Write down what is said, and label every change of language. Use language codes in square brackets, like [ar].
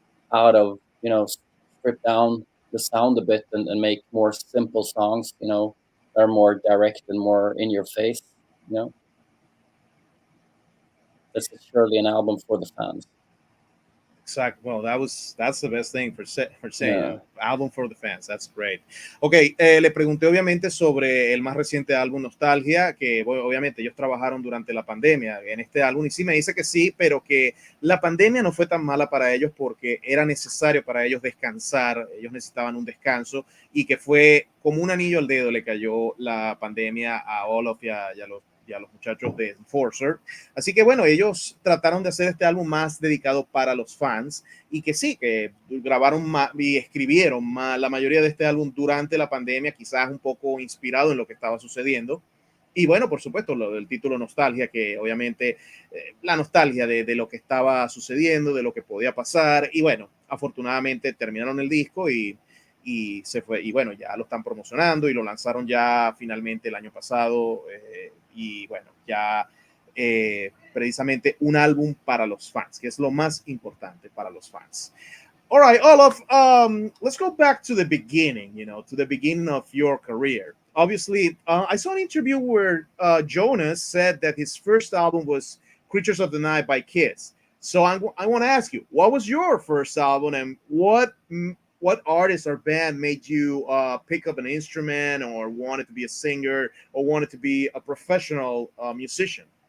[en] Strip down the sound a bit, and make more simple songs. That are more direct and more in your face. This is surely an album for the fans. Exactly. Well, that's the best thing for saying. Yeah. Album for the fans. That's great. [es] Ok, le pregunté obviamente sobre el más reciente álbum Nostalgia, que bueno, obviamente ellos trabajaron durante la pandemia en este álbum, y sí me dice que sí, pero que la pandemia no fue tan mala para ellos porque era necesario para ellos descansar. Ellos necesitaban un descanso, y que fue como un anillo al dedo le cayó la pandemia a Olof y a los muchachos de Enforcer. Así que bueno, ellos trataron de hacer este álbum más dedicado para los fans, y que sí, que grabaron y escribieron la mayoría de este álbum durante la pandemia, quizás un poco inspirado en lo que estaba sucediendo. Y bueno, por supuesto, lo del título Nostalgia, que obviamente la nostalgia de lo que estaba sucediendo, de lo que podía pasar. Y bueno, afortunadamente terminaron el disco y se fue, y bueno, ya lo están promocionando y lo lanzaron ya finalmente el año pasado, y bueno, ya precisamente un álbum para los fans, que es lo más importante para los fans. [en] All right, Olof, let's go back to the beginning, to the beginning of your career. Obviously, I saw an interview where Jonas said that his first album was Creatures of the Night by Kiss. So I want to ask you, what was your first album, and what artist or band made you pick up an instrument, or wanted to be a singer, or wanted to be a professional musician?